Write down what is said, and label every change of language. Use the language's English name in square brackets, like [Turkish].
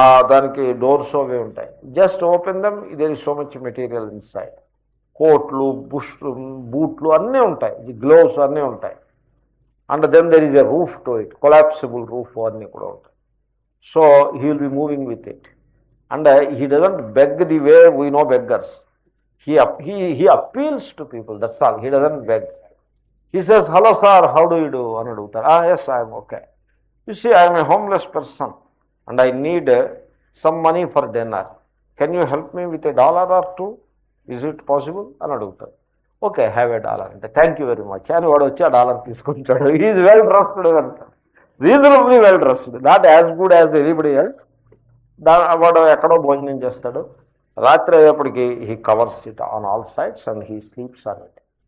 [Telugu] దానికి డోర్స్ అవి ఉంటాయి. [English] Just open them, there is so much material inside. [Telugu] కోట్లు, బూట్లు అన్నీ ఉంటాయి, గ్లోవ్స్ అన్నీ ఉంటాయి. [English] and then there is a roof to it, collapsible roof [Telugu] అన్నీ కూడా ఉంటాయి. [English] So he will be moving with it. And he doesn't beg the way we know beggars. he appeals to people, that's all. He doesn't beg. He says, hello sir, how do you do [Telugu] అని అడుగుతారు. [English] Yes, I am okay. You see, I am a homeless person and I need some money for dinner. Can you help me with $1 or 2? Is it possible [Telugu] అని అడుగుతారు. [English] okay, have $1 అంటే thank you very much [Telugu] అని వాడు వచ్చి $1 తీసుకుంటాడు. [English] Is well dressed అంటారు, reasonably well dressed, not as good as anybody else. [Telugu] వాడు ఎక్కడో భోజనం చేస్తాడు. రాత్రి అయ్యేప్పటికి [English] He covers it on all sides and he sleeps on it.